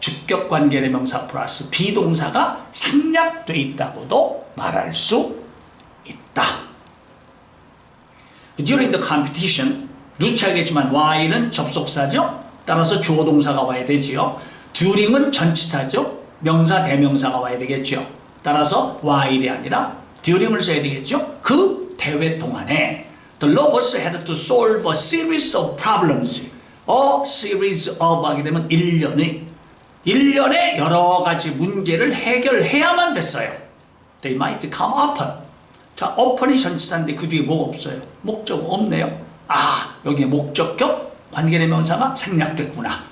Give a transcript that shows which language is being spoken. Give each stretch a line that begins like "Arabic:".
Korean: 주격 관계대명사 플러스 비동사가 생략되어 있다고도 말할 수 있다.
English: During the competition,
Korean: 누치 알겠지만 while은 접속사죠. 따라서 주어 동사가 와야 되지요. during은 전치사죠. 명사 대명사가 와야 되겠죠. 따라서 while이 아니라 during을 써야 되겠죠. 그 대회 동안에
English: the robots had to solve a series of problems. A series of
Korean: 하게 되면 일련의 여러 가지 문제를 해결해야만 됐어요.
English: They might come upon.
Korean: 자, upon이 전치사인데 그 뒤에 뭐가 없어요? 목적 없네요. 아, 여기에 목적격 관계대명사가 생략됐구나.